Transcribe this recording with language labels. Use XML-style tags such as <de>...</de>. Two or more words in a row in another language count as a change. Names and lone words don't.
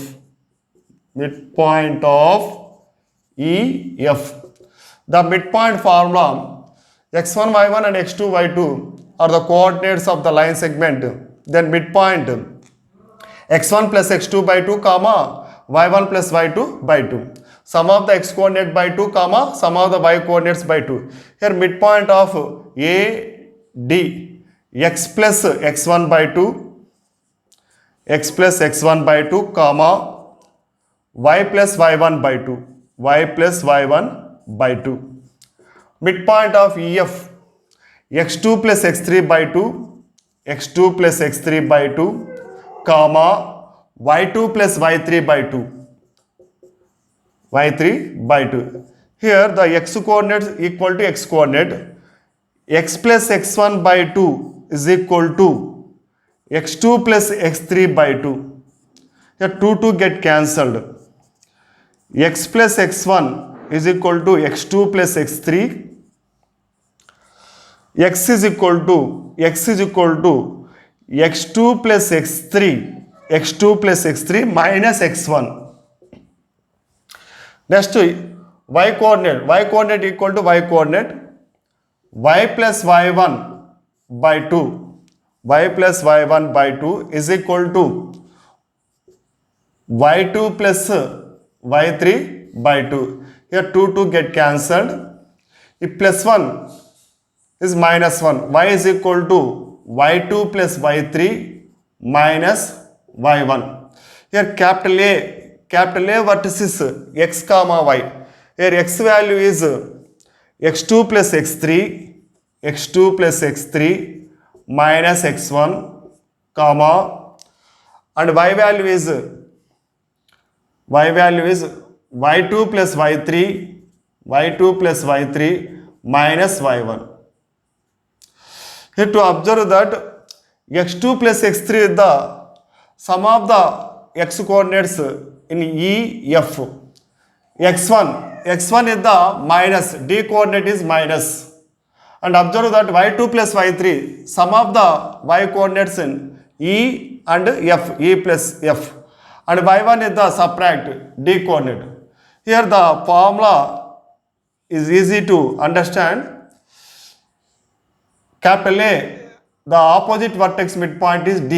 <en>Midpoint of EF. The midpoint formula x1, y1 and x2, y2 are the coordinates of the line segment. Then midpoint x1 plus x2 by 2 comma y1 plus y2 by 2. Sum of the x coordinate by 2 comma sum of the y coordinates by 2. Here midpoint of AD x plus x1 by 2, x plus x1 by 2 comma y plus y1 by 2, y plus y1 by 2. Midpoint of EF x2 plus x3 by 2, x2 plus x3 by 2 comma y2 plus y3 by 2, y3 by 2. Here the x coordinate equal to x coordinate. X plus x1 by 2 is equal to x2 plus x3 by 2. Here 2 get cancelled. X plus x1 is equal to x2 plus x3. X is equal to x2 plus x3, x2 plus x3 minus x1. Next y coordinate equal to y coordinate. Y plus y1 by 2, y plus y1 by 2 is equal to y2 plus y3 by 2. Here 2 get cancelled. If plus 1 is minus 1, y is equal to y2 plus y3 minus y1. Here capital A vertices x comma y. Here x value is x2 plus x3 plus x3 minus x1 comma, and y value is y2 plus y3 minus y1. Here to observe that x2 plus x3 is the sum of the x coordinates in E, F. x1 is the minus, d coordinate is minus. And observe that y2 plus y3, sum of the y coordinates in E and F, E plus F. And y1 is the subtract, d coordinate. Here the formula is easy to understand. Capital A, the opposite vertex midpoint is D.</en>